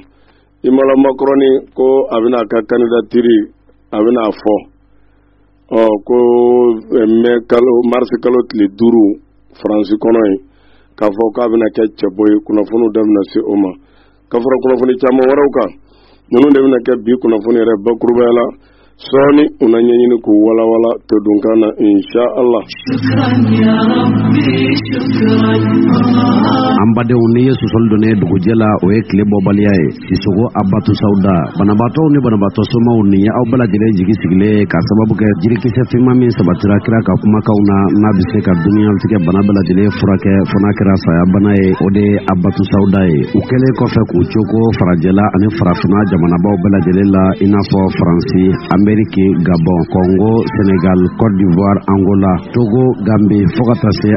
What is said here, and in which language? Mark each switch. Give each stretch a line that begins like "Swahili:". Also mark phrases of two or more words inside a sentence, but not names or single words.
Bambara: Emmanuel Macron ko a bɛna a ka candidature a bɛna a fɔ ko mars kalo tile 5 France kɔnɔ ye k'a fɔ k'a bɛna kɛ cɛbɔ ye kunnafoniw da bɛna se o ma. Ka fara kunnafoni caman wɛrɛw kan ninnu de bɛna kɛ bi kunnafoni yɛrɛ bakurubaya la sɔɔni u na ɲɛɲini k'u walawala to dunkan na
Arabic: إن شاء الله.
Bambara: An badenw ni ye sɔsɔli donnen dugujɛ la o ye tile bɔbaliya ye Sisoko Abatu Sauda banabaatɔw ni banabaatɔ somaw ni aw bɛɛ lajɛlen jigi sigilen ka sababu kɛ jirikisɛ finman min sabatira kira ka kumakanw na n'a bɛ se ka duniyatigɛ bana bɛɛ lajɛlen furakɛ fo n'a kɛra saya bana ye o de ye Abatu Sauda ye u kɛlen kɔfɛ k'u cogo farajɛla ani farafinna jamanabaw bɛɛ lajɛlen la i n'a fɔ Faransi, Amérique, Gabon, Congo, Sénégal, Côte d'Ivoire, Angola, Togo, Gambie fo ka taa se